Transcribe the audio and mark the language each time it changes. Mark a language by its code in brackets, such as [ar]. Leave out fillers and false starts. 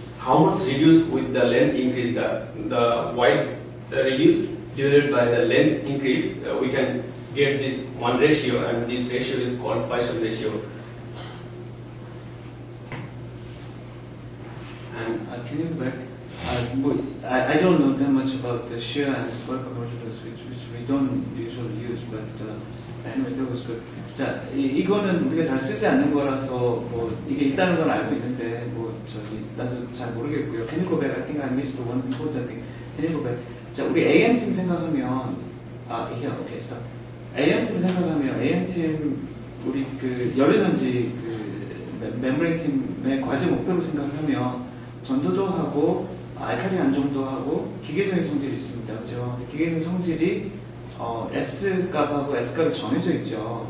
[en] How much reduced with the length increase? The wide reduced divided by the length increase, we can get this one ratio, and this ratio is called Poisson ratio. And can you go back? I don't know that much about the shear and bulk modulus, which we don't usually use, but anyway, that was good. [ko] 자, 이거는 우리가 잘 쓰지 않는 거라서 뭐 이게 있다는 건 알고 있는데 뭐 저기 나도 잘 모르겠고요. [en] Can you go back? I think I missed one important thing. Can you go back? [ko] 자, 우리 AM 팀 생각하면 [en] here, okay, stop. [ko] AM 팀 생각하면 AM 팀 우리 그 연료전지 그 멤브레인 팀의 과제 목표로 생각하면 전도도 하고 알칼리 안정도 하고 기계적인 성질이 있습니다. 그죠? 기계적인 성질이 S 값하고 S 값이 정해져 있죠.